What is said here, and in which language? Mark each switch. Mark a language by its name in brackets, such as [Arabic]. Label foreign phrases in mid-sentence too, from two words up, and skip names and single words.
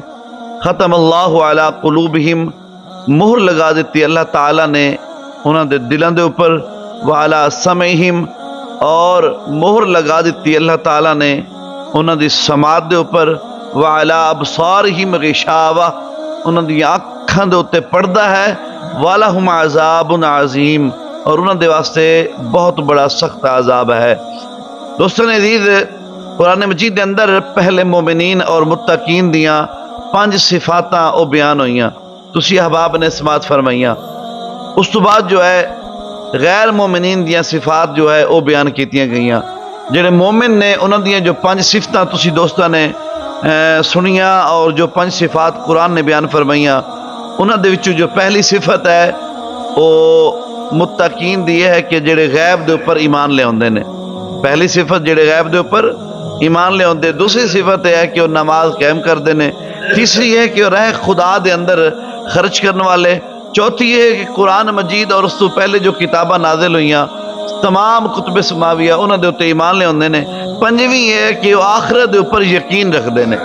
[Arabic] ختم اللہ علی قلوبہم [Punjabi] مہر لگا دیتی اللہ تعالیٰ نے انہوں دے دلوں دے اوپر، [Arabic] وعلی سمعہم [Punjabi] اور مہر لگا دیتی اللہ تعالیٰ نے انہوں دی سماعت دے اوپر، [Arabic] وعلی ابصارہم غشاوہ [Punjabi] انہوں دی آنکھاں دے اوتے پردہ ہے، [Arabic] وَلَهُمْ عَذَابٌ عَظِيمٌ [Punjabi] اور انہوں دے واسطے بہت بڑا سخت عذاب ہے۔ دوستان عزیز، قرآن مجید دے اندر پہلے مومنین اور متقین دیاں 5 صفاتاں او بیان ہوئیاں، تسی احباب نے سماعت فرمائیاں۔ اس تو بعد جو ہے غیر مومنین دیاں صفات جو ہے او بیان کیتیاں گئیاں۔ جڑے مومن نے انہوں دیاں جو 5 صفتاں تسی دوستاں نے سنیاں اور جو 5 صفات قرآن نے بیان فرمائیاں، انہوں دے وچوں جو پہلی صفت ہے وہ متقین دی ہے کہ جڑے غیب دے اوپر ایمان لے ہوندے نے۔ پہلی صفت جڑے غیب دے اوپر ایمان لے ہوندے، دوسری صفت ہے کہ وہ نماز قائم کردے نے، تیسری ہے کہ وہ راہ خدا دے اندر خرچ کرنے والے، چوتھی ہے کہ قرآن مجید اور اس تو پہلے جو کتاباں نازل ہوئیاں تمام کتب سماویہ انہوں دے اوتے ایمان لے ہوندے نے، پنجویں ہے کہ وہ آخرت دے اوپر یقین رکھدے نے۔